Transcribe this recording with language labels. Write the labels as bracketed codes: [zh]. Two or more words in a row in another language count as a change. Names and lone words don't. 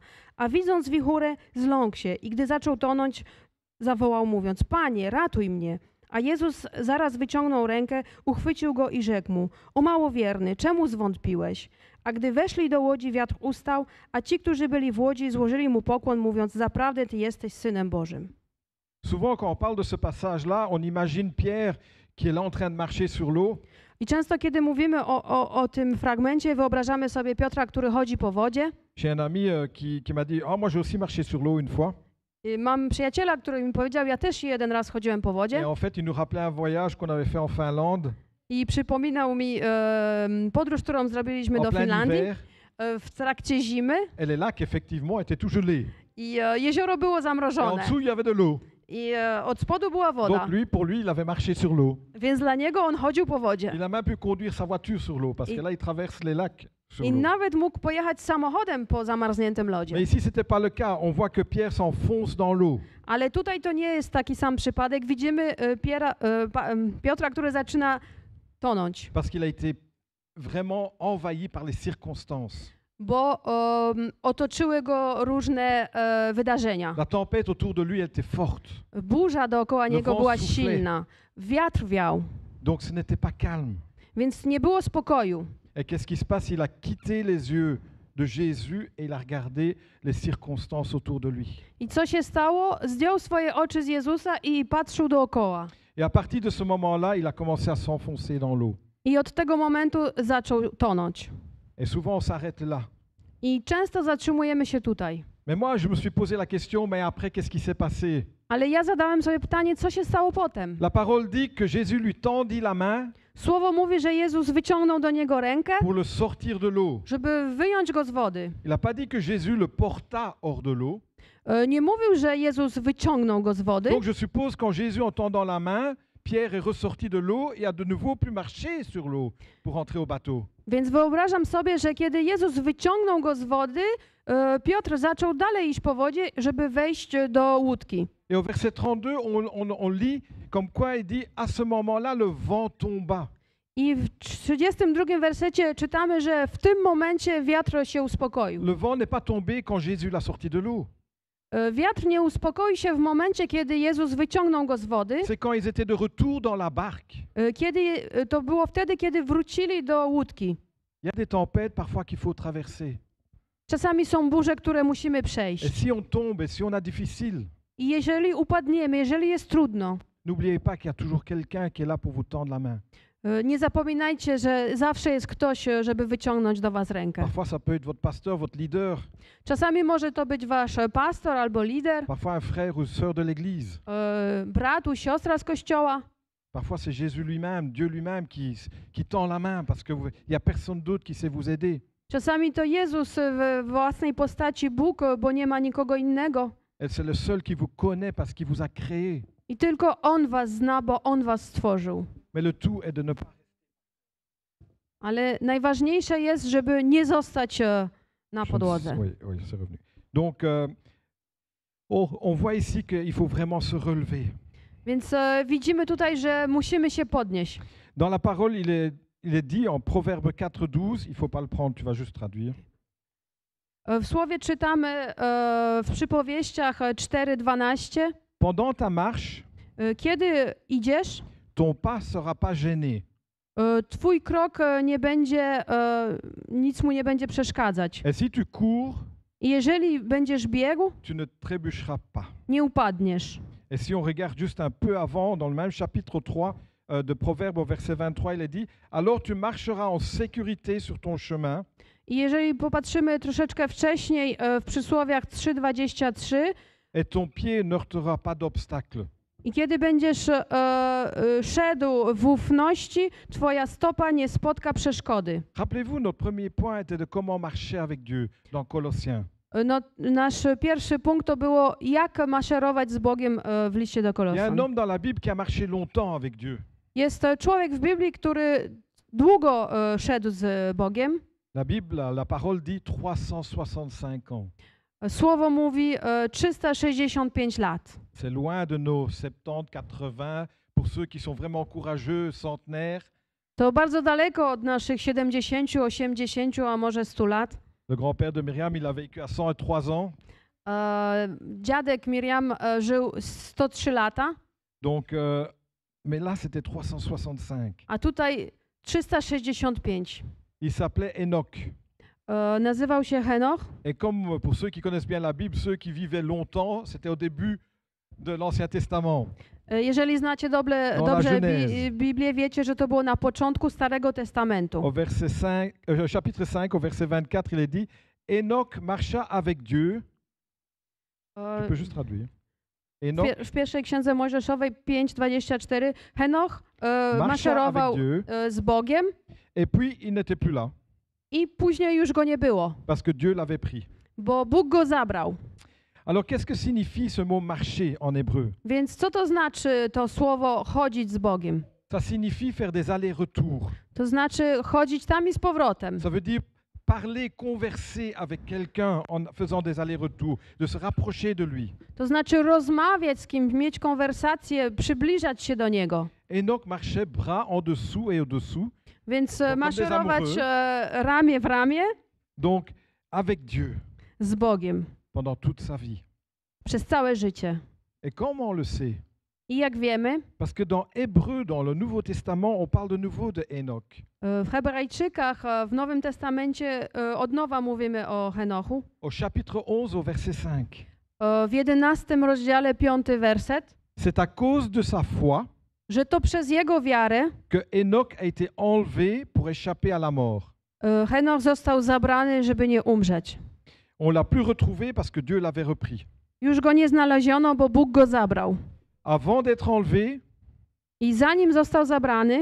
[pl] A widząc wichurę, zląkł się i gdy zaczął tonąć, zawołał mówiąc: Panie, ratuj mnie. A Jezus zaraz wyciągnął rękę, uchwycił go i rzekł mu: O małowierny, czemu zwątpiłeś? A gdy weszli do łodzi, wiatr ustał, a ci, którzy byli w łodzi, złożyli mu pokłon, mówiąc: Zaprawdę Ty jesteś Synem Bożym. [fr] Souvent, quand on parle de ce passage-là, on imagine Pierre qui est là en train de marcher sur l'eau. [pl] I często, kiedy mówimy o tym fragmencie, wyobrażamy sobie Piotra, który chodzi po wodzie. [fr] J'ai un ami qui m'a dit « Ah, moi j'ai aussi marché sur l'eau une fois. [pl] I mam przyjaciela, który mi powiedział, ja też jeden raz chodziłem po [fr] Et [pl] wodzie. [fr] en fait, il nous rappelait un voyage qu'on avait fait en Finlande, [pl] I przypominał mi podróż, którą zrobiliśmy [fr] en [pl] do [fr] plein [pl] Finlandii [fr] hiver. [pl] w trakcie zimy. [fr] Et les lacs, effectivement, étaient tout gelés. [pl] I jezioro było [fr] Et en [pl] zamrożone. [fr] dessous, il y avait de l'eau. [pl] I od spodu była woda. [fr] Donc pour lui, il avait marché sur l'eau. [pl] Więc dla niego on chodził po wodzie. [fr] Il a même pu conduire sa voiture sur l'eau, parce Et- que là, il traverse les lacs sur [pl] I [fr] l'eau. [pl] nawet mógł pojechać samochodem po zamarzniętym lodzie. [fr] Mais ici, ce n'était pas le cas. On voit que Pierre s'enfonce dans l'eau. [pl] Ale tutaj to nie jest taki sam przypadek. Widzimy Piotra, który zaczyna tonąć, [fr] Parce qu'il a été vraiment envahi par les circonstances. [pl] bo otoczyły go różne wydarzenia. [fr] La tempête autour de lui, elle était forte. [pl] Burza dookoła niego [fr] vent [pl] była [fr] soufflait. [pl] silna, wiatr wiał, [fr] Donc ce n'était pas calme. [pl] więc nie było spokoju. [fr] Et qu'est-ce qui se passe? Il a quitté les yeux de Jésus et il a regardé les circonstances autour de lui. [pl] I co się stało? Zdjął swoje oczy z Jezusa i patrzył dookoła. [fr] Et à partir de ce moment-là, il a commencé à s'enfoncer dans l'eau. [pl] I od tego momentu zaczął tonąć. [fr] Et souvent, on s'arrête là. [pl] I często zatrzymujemy się tutaj. [fr] Mais moi, je me suis posé la question, mais après, qu'est-ce qui s'est passé? [pl] Ale ja zadałem sobie pytanie, co się stało potem? [fr] La parole dit que Jésus lui tendit la main [pl] Słowo mówi, że Jezus wyciągnął do niego rękę, [fr] pour le sortir de l'eau. [pl] żeby wyjąć go z wody. [fr] Il n'a pas dit que Jésus le porta hors de l'eau. [pl] Nie mówił, że Jezus wyciągnął go z wody, [fr] Donc je suppose qu'en Jésus en tendant la main, Pierre est ressorti de l'eau et a de nouveau pu marcher sur l'eau pour entrer au bateau. [pl] więc wyobrażam sobie, że kiedy Jezus wyciągnął go z wody, Piotr zaczął dalej iść po wodzie, żeby wejść do łódki. [fr] Et au verset 32, on lit comme quoi il dit, à ce moment-là, le vent tomba. [pl] I w 32 wersecie czytamy, że w tym momencie wiatr się uspokoił. [fr] Le vent n'est pas tombé quand Jésus l'a sorti de l'eau. [pl] Wiatr nie uspokoił się w momencie, kiedy Jezus wyciągnął go z wody. [fr] C'est quand ils étaient de retour dans la barque. [pl] To było wtedy, kiedy wrócili do łódki. [fr] Il y a des tempêtes parfois qu'il faut traverser. [pl] Czasami są burze, które musimy [fr] Et [pl] przejść. [fr] si on tombe, et si on a difficile, [pl] I jeżeli upadniemy, jeżeli jest trudno, [fr] n'oubliez pas qu'il y a toujours quelqu'un qui est là pour vous tendre la main. [pl] nie zapominajcie, że zawsze jest ktoś, żeby wyciągnąć do was rękę. [fr] Parfois, ça peut être votre pasteur, votre leader, [pl] Czasami może to być wasz pastor albo lider, [fr] parfois un frère ou sœur de l'Église. [pl] brat, siostra z kościoła. [fr] Parfois, c'est Jésus lui-même, Dieu lui-même qui tend la main parce qu'il n'y a personne d'autre qui sait vous aider. [pl] Czasami to Jezus w własnej postaci, Bóg, bo nie ma nikogo innego. [fr] Et c'est le seul qui vous connaît parce qu'il vous a créé. [pl] I tylko On was zna, bo On was stworzył. [fr] Mais le tout est de ne pas... [pl] Ale najważniejsze jest, żeby nie zostać na podłodze. [fr] Oui, c'est revenu. Donc, on voit ici qu'il faut vraiment se relever. [pl] Więc widzimy tutaj, że musimy się podnieść. [fr] Dans la parole, il est dit en Proverbe 4:12, il ne faut pas le prendre, tu vas juste traduire. [pl] W słowie czytamy w przypowieściach 4:12. [fr] Pendant ta marche, [pl] Kiedy idziesz, [fr] ton pas sera pas gêné. [pl] twój krok nie będzie, nic mu nie będzie przeszkadzać. [fr] Et si tu cours, [pl] I jeżeli będziesz biegł, [fr] tu ne trébucheras pas. [pl] nie upadniesz. [fr] Et si on regarde juste un peu avant, dans le même chapitre 3 de Proverbes au verset 23, il est dit, alors tu marcheras en sécurité sur ton chemin. [pl] I jeżeli popatrzymy troszeczkę wcześniej w przysłowiach 3:23, [fr] Et ton pied ne heurtera pas d'obstacle. [pl] i kiedy będziesz szedł w ufności, twoja stopa nie spotka przeszkody. [fr] Rappelez-vous, notre premier point était de comment marcher avec Dieu dans Colossiens. [pl] No, nasz pierwszy punkt to było, jak maszerować z Bogiem w liście do [fr] Il y a un [pl] Kolosan. [fr] homme dans la Bible qui a marché longtemps avec Dieu. [pl] Jest człowiek w Biblii, który długo szedł z Bogiem. [fr] La Bible, la parole dit 365 ans. [pl] Słowo mówi 365 lat. [fr] C'est loin de nos 70, 80, pour ceux qui sont vraiment courageux, centenaires. [pl] To bardzo daleko od naszych 70, 80, a może 100 lat. [fr] Le grand-père de Myriam, il a vécu à 103 ans. [pl] Dziadek Miriam żył 103 lata, [fr] Donc, mais là, c'était 365. [pl] a tutaj 365. [fr] Il s'appelait Enoch. [pl] Nazywał się Henoch. [fr] Et comme pour ceux qui connaissent bien la Bible, ceux qui vivaient longtemps, c'était au début de l'Ancien Testament. [pl] Jeżeli znacie dobrze [fr] Genèse. [pl] Biblię, wiecie, że to było na początku Starego Testamentu. [fr] Au chapitre 5, au verset 24, il est dit Enoch marcha avec Dieu. E, Tu peux juste traduire. Enoch [pl] W pierwszej księdze Mojżeszowej 5:24 Henoch [fr] marcha [pl] maszerował [fr] avec Dieu [pl] z Bogiem [fr] et puis il n'était plus là [pl] i później już go nie było, [fr] parce que Dieu l'avait pris. [pl] bo Bóg go zabrał. [fr] Alors qu'est-ce que signifie ce mot marcher en hébreu? [pl] Więc co to znaczy to słowo chodzić z Bogiem? [fr] Ça signifie faire des allers-retours. [pl] To znaczy chodzić tam i z powrotem. [fr] Ça veut dire parler, converser avec quelqu'un en faisant des allers-retours, de se rapprocher de lui. [pl] To znaczy rozmawiać z kimś, mieć konwersację, przybliżać się do Niego. [fr] Enoch marchait bras en dessous et au-dessous, [pl] Więc [fr] comme des [pl] maszerować [fr] amoureux. [pl] ramię w ramię [fr] donc avec Dieu [pl] z Bogiem [fr] pendant toute sa vie. [pl] przez całe życie. [fr] Et comment on le sait? [pl] I jak wiemy, [fr] Parce que dans Hébreu, dans le Nouveau Testament, on parle de nouveau de Enoch. [pl] w Hebrajczykach w Nowym Testamencie od nowa mówimy o Henochu. [fr] Au chapitre 11, au verset 5. [pl] W 11 rozdziale 5 werset, [fr] C'est à cause de sa foi [pl] że to przez jego wiarę [fr] que Enoch a été enlevé pour échapper à la mort. [pl] Henoch został zabrany, żeby nie umrzeć. [fr] On l'a plus retrouvé parce que Dieu l'avait repris. [pl] Już go nie znaleziono, bo Bóg go zabrał. [fr] Avant d'être enlevé, [pl] I zanim został zabrany,